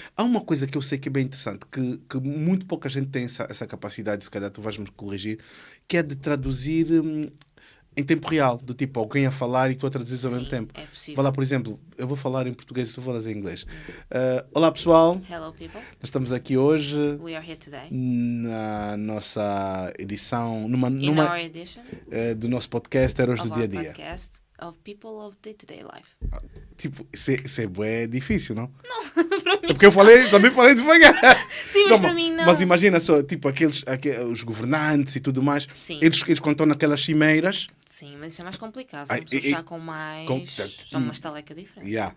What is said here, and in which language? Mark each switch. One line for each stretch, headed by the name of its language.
Portuguese: Há uma coisa que eu sei que é bem interessante, que muito pouca gente tem essa capacidade, se calhar tu vais-me corrigir, que é de traduzir em tempo real, do tipo alguém a falar e tu a traduzires ao mesmo tempo. É possível. Vá lá, por exemplo, eu vou falar em português e tu falas em inglês. Olá, pessoal.
English: Hello, people.
Portuguese: Nós estamos aqui hoje
English: We are here today.
Portuguese: na nossa edição,
English: Our edition
Portuguese: do nosso podcast Heróis do
English: of
Portuguese: Dia a
English: our
Portuguese: Dia.
English: podcast of people of day-to-day life.
Portuguese: Tipo, isso é bué difícil, não? Não, para mim. É porque eu também falei devagar. Sim, mas para mim não. Mas imagina só, tipo, os governantes e tudo mais, eles quando estão naquelas cimeiras... Sim, mas isso é mais complicado. São pessoas já com mais... Já uma estaleca diferente.